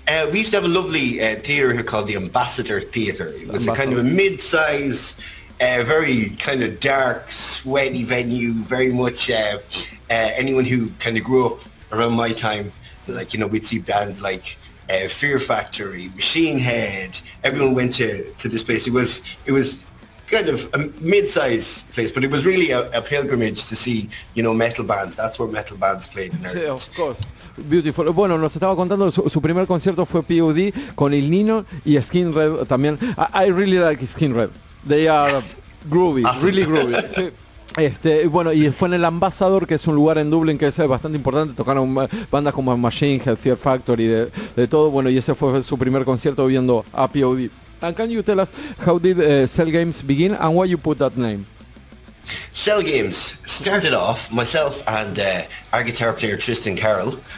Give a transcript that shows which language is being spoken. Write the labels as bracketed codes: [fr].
[en] We used to have a lovely theatre here called the Ambassador Theatre. It was a kind of a mid-size, very kind of dark, sweaty venue, very much anyone who kind of grew up around my time, like, we'd see bands like Fear Factory, Machine Head. Everyone went to this place. It was kind of a mid-size place, but it was really a pilgrimage to see, metal bands. That's where metal bands played in Ireland. Yeah, of course. Beautiful. [es] Bueno, nos estaba contando su primer concierto fue POD con Il Nino y Skin Red también. [en] I really like Skin Red. They are groovy, awesome. Really groovy. [es] Sí. Bueno, y fue en el Ambassador, que es un lugar en Dublín que es bastante importante. Tocaron bandas como Machine Head, Fear Factory, de todo. Bueno, y ese fue su primer concierto viendo a POD. [en] And can you tell us how did CELLGAMES begin and why you put that name? CELLGAMES started off, myself and our guitar player Tristan Carroll.